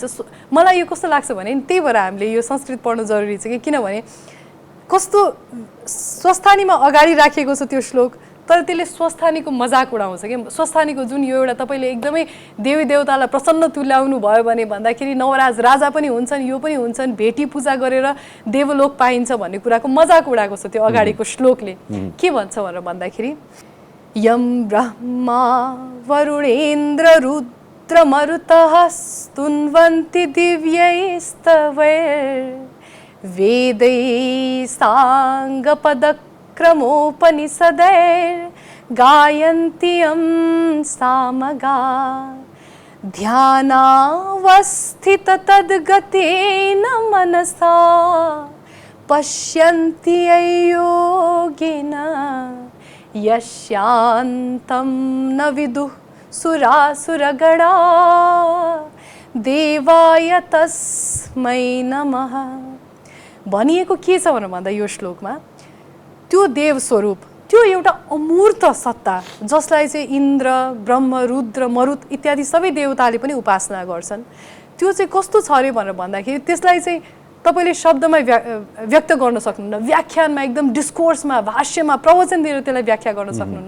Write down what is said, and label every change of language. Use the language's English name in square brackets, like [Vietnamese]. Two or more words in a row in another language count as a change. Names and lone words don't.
[Nepali] मलाई यो कस्तो लाग्छ भने त्यही भएर हामीले यो संस्कृत पढ्नु जरुरी छ कि, किनभने कस्तो स्वस्थानीमा अगाडि राखिएको छ त्यो श्लोक, तर त्यसले स्वस्थानीको मजाक उडाउँछ कि। स्वस्थानीको जुन यो एउटा तपाईँले एकदमै देवी देवतालाई प्रसन्न तुल्याउनु भयो भने भन्दाखेरि नवराज राजा पनि हुन्छन्, यो पनि हुन्छन्, भेटी पूजा गरेर देवलोक पाइन्छ भन्ने कुराको मजाक उडाएको छ त्यो अगाडिको श्लोकले। के भन्छ भनेर भन्दाखेरि [Sanskrit] यम ब्रह्मा वरुणेन्द्र रुद्र मरुतः स्तुन्वन्ति दिव्यैस्तवैर् वेदैः साङ्गपदक्रमोपनिषदैर्गायन्त्यं सामगा ध्यानावस्थिततद्गतेन मनसा पश्यन्ति योगिनः यस्यान्तं न विदुः सुरासुरगणा देवाय तस्मै नमः। [Nepali] भनिएको के छ भनेर भन्दा यो श्लोकमा त्यो देव स्वरूप, त्यो एउटा अमूर्त सत्ता जसलाई चाहिँ इन्द्र, ब्रह्म, रुद्र, मरुत इत्यादि सबै देवताले पनि उपासना गर्छन्, त्यो चाहिँ कस्तो छ अरे भनेर भन्दाखेरि त्यसलाई चाहिँ तपाईँले शब्दमा व्यक्त गर्न सक्नुहुन्न, व्याख्यानमा एकदम डिस्कोर्समा, भाष्यमा, प्रवचन दिएर त्यसलाई व्याख्या गर्न सक्नुहुन्न।